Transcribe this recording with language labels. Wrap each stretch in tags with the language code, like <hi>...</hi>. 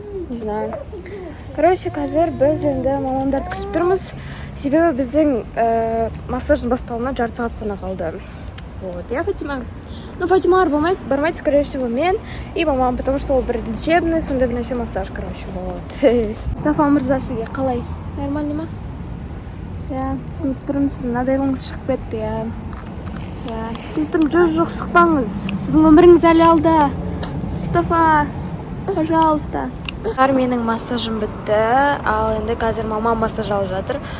<ru>Не знаю.</ru> <kk>Короче, қазір біз енді мамамдарды күтіп тұрмыз. Себебі біздің массаждың басталуына жарты сағат қана қалды.</kk> <ru>Вот, я Фатима.</ru> <kk>Ну, Фатима бармайды,</kk> <ru>скорее всего,</ru> <kk>мен и мамам, потому что ол бір лечебный, сонда бір нәрсе массаж, короче, болады. Мустафа мырза, сізге қалай? Нормально ма? Я түсініп тұрмын, сіздің надайлыңыз шығып кетті, я. Түсініп тұрмын, жоқ, шықпаңыз. Сіздің өміріңіз әлі алда. Мустафа, пожалуйста. Менің массажым бітті, ал енді қазір мама массаж алып жатыр.</kk>